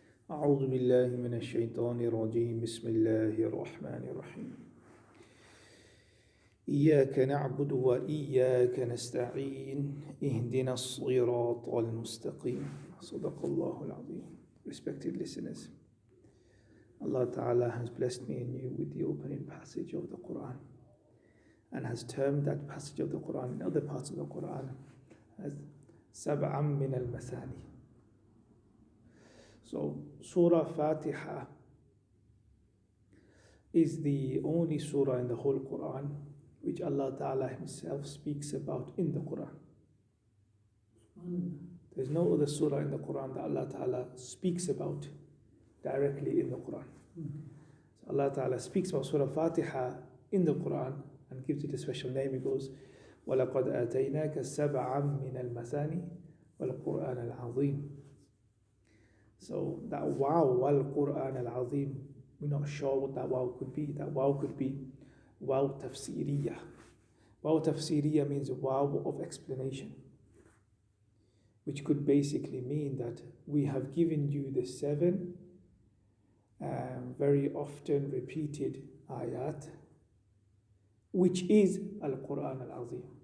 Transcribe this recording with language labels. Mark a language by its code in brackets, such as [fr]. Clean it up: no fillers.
[ar] أعوذ بالله من الشيطان الرجيم بسم الله الرحمن الرحيم إياك نعبد وإياك نستعين اهدنا الصراط المستقيم صدق الله العظيم. [en] Respected listeners, Allah Ta'ala has blessed me and you with the opening passage of the Quran and has termed that passage of the Quran in other parts of the Quran as Sab'am min al-Masani. So Surah Fatiha is the only surah in the whole Quran which Allah Ta'ala Himself speaks about in the Quran. There's no other surah in the Quran that Allah Ta'ala speaks about directly in the Quran. So Allah Ta'ala speaks about Surah Fatiha in the Quran and gives it a special name. He goes, [ar] وَلَقَدْ آتَيْنَاكَ سَبْعًا مِنَ الْمَثَانِ وَالْقُرْآنَ الْعَظِيمِ. [en] So that wow, wal-Qur'an al-Azim, we're not sure what that wow could be. That wow could be wow tafsiriyah. Wow tafsiriyah means wow of explanation, which could basically mean that we have given you the 7 very often repeated ayat, which is al-Qur'an al-Azim.